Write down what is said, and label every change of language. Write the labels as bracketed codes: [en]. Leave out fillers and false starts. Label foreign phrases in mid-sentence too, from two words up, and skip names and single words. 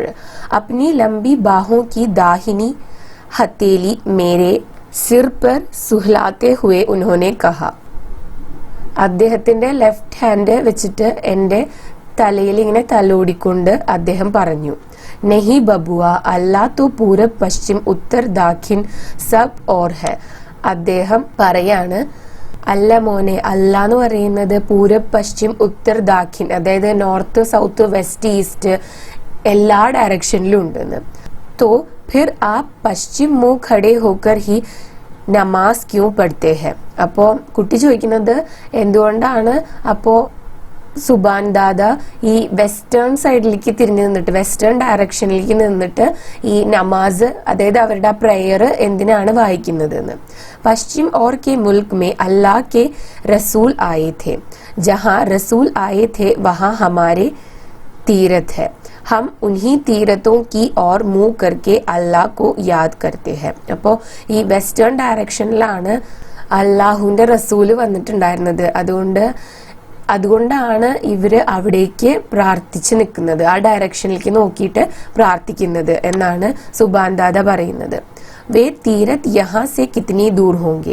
[hi] अपनी लंबी बाहों की दाहिनी हथेली मेरे सिर पर सहलाते हुए उन्होंने कहा. [ml] അദ്ദേഹത്തിന്റെ [en] left hand [ml] വെച്ചിട്ട് എന്റെ തലയിൽ ഇങ്ങനെ തലോടിക്കൊണ്ട് അദ്ദേഹം പറഞ്ഞു, [hi] नहीं बबुआ अल्लाह तो पूरब पश्चिम उत्तर दक्षिण सब और है. [ml] അദ്ദേഹം പറയാണ്, അല്ല മോനെ, അല്ലാ എന്ന് പറയുന്നത് [hi] पूरब पश्चिम उत्तर दक्खिन, [ml] അതായത് [en] north south west east [ml] എല്ലാ ഡയറക്ഷനിലും ഉണ്ടെന്ന്. [hi] तो फिर आप पश्चिम मुंह खड़े होकर ही नमाज़ क्यों पढ़ते हैं. [ml] അപ്പോൾ കുട്ടി ചോദിക്കുന്നത് എന്തുകൊണ്ടാണ് അപ്പോ സുബാൻ ദാദ ഈ [en] western side [ml] തിരിഞ്ഞു നിന്നിട്ട്, [en] western direction [ml] നിന്നിട്ട് ഈ നമാസ്, അതായത് അവരുടെ ആ പ്രേയർ എന്തിനാണ് വായിക്കുന്നത് എന്ന്. [hi] पश्चिम ओर के मुल्क में अल्लाह के रसूल आये थे, जहाँ रसूल आये थे वहाँ हमारे तीरथ है, हम उन्हीं तीरतों की और मुंह करके अल्लाह को याद करते हैं. [ml] അപ്പോൾ ഈ [en] western direction [ml] അല്ലാഹുവിന്റെ റസൂല് വന്നിട്ടുണ്ടായിരുന്നത്, അതുകൊണ്ടാണ് ഇവര് അവിടേക്ക് പ്രാർത്ഥിച്ചു നിൽക്കുന്നത്, ആ ഡയറക്ഷനിലേക്ക് നോക്കിയിട്ട് പ്രാർത്ഥിക്കുന്നത് എന്നാണ് സുബാൻ ദാദ പറയുന്നത്. [hi] वे तीरथ यहाँ से कितनी दूर होंगे.